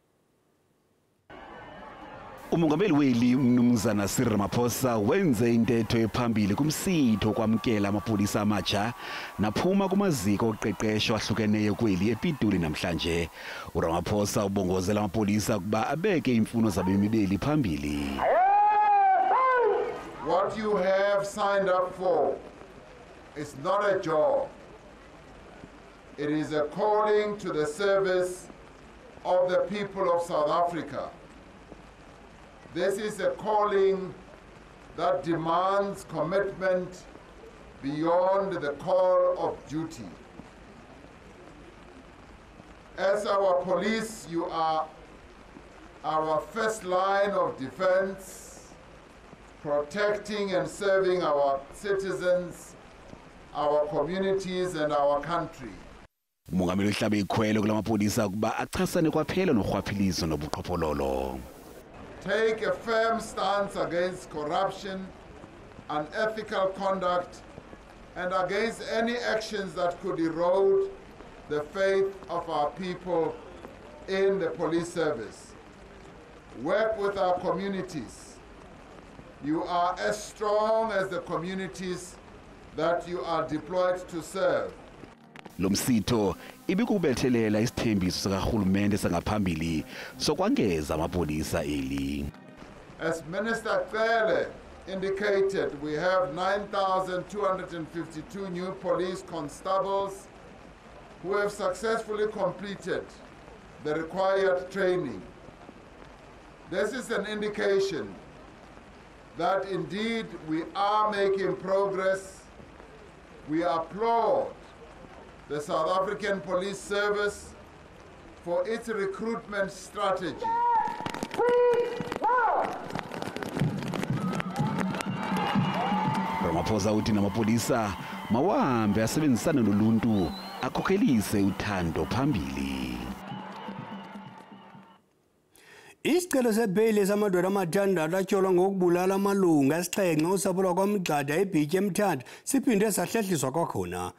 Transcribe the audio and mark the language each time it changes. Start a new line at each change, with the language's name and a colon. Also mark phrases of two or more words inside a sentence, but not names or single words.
Xhosa: Umongameli weli Mnumzana URamaphosa wenze intetho ephambili kumsitho ukwamkelwa amapolisa amatsha naphuma kumaziko oqeqesho ahlukeneyo kweli eBhityi namhlanje. URamaphosa ubongozela amapolisa ukuba abeke imfuno zabemi beli phambili.
English: What you have signed up for is not a job. It is a calling to the service of the people of South Africa. This is a calling that demands commitment beyond the call of duty. As our police, you are our first line of defense, protecting and serving our citizens, our communities and our country.
Xhosa: Umongameli uhlabe ikhwelo kulamapolisa ukuba achasane kwaphela norhwaphilizo nobuqhophololo.
English: Take a firm stance against corruption, unethical conduct, and against any actions that could erode the faith of our people in the police service. Work with our communities. You are as strong as the communities that you are deployed to serve.
Xhosa: Lomsitho ibikubethelela isithembiso sikarhulumente sangaphambili sokwangeza amapolisa eli.
English: As Minister Akhusele indicated, we have 9,252 new police constables who have successfully completed the required training. This is an indication that indeed we are making progress. We applaud the South African Police Service for its recruitment strategy.
Xhosa: Ramaphosa uthi namapolisa mawahambe asebenzisane noluntu akhokhelise uthando phambili. Isicelo sebheyile samadoda amathandathu atyholwa ngokubulala amalunga esixhenxe usapho lwakwa-Mgxada eBhityi eMthatha siphinde sahlehliswa kwakhona.